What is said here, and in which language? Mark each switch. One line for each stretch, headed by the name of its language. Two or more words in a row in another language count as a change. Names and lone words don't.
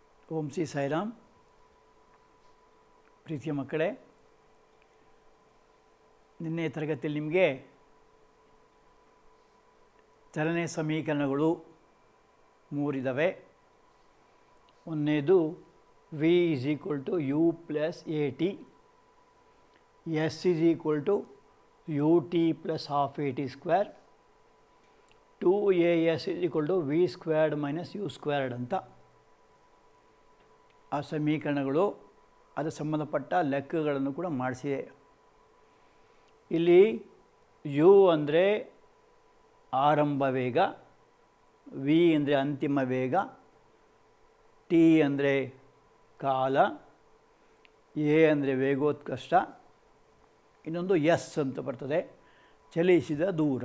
Kannada: ಓಂ ಶ್ರೀ ಸಾಯಿರಾಮ್. ಪ್ರೀತಿಯ ಮಕ್ಕಳೇ, ನಿನ್ನೆ ತರಗತಿಯಲ್ಲಿ ನಿಮಗೆ ಚಲನೆ ಸಮೀಕರಣಗಳು ಮೂರಿದ್ದಾವೆ. ಒಂದನೇದು v = u + at, s = ut + ½ at², 2as = v² - u² ಅಂತ ಆ ಸಮೀಕರಣಗಳು, ಅದಕ್ಕೆ ಸಂಬಂಧಪಟ್ಟ ಲೆಕ್ಕಗಳನ್ನು ಕೂಡ ಮಾಡಿಸಿದೆ. ಇಲ್ಲಿ u ಅಂದರೆ ಆರಂಭ ವೇಗ, v ಅಂದರೆ ಅಂತಿಮ ವೇಗ, t ಅಂದರೆ ಕಾಲ, a ಅಂದರೆ ವೇಗೋತ್ಕರ್ಷ, ಇನ್ನೊಂದು s ಅಂತ ಬರ್ತದೆ, ಚಲಿಸಿದ ದೂರ.